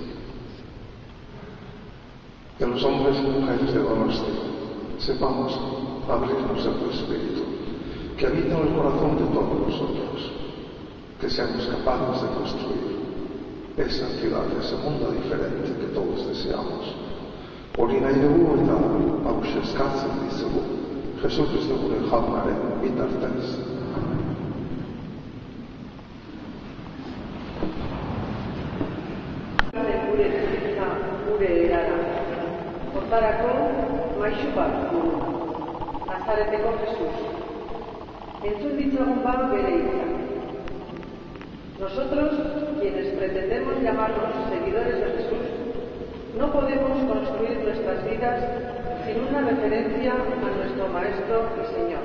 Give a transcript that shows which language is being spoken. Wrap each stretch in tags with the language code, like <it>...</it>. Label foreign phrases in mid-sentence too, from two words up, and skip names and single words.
<es>Que los hombres y mujeres de Donosti sepamos abrirnos a tu Espíritu, que habita en el corazón de todos nosotros, que seamos capaces de construir esa ciudad, ese mundo diferente que todos deseamos.</es> <eu>Hori nahi dugu eta hauxe eskatzen dizugu, Jesu Kristo gure jaunaren bitartez. Gure bizitza, gure erara. Hortarako maisu bat dugu, Nazareteko Jesus. Entzun ditzagun bat bere hitzak.</eu> <es>Nosotros, quienes pretendemos llamarnos seguidores de Jesús, no podemos construir nuestras vidas sin una referencia a nuestro Maestro y Señor.</es>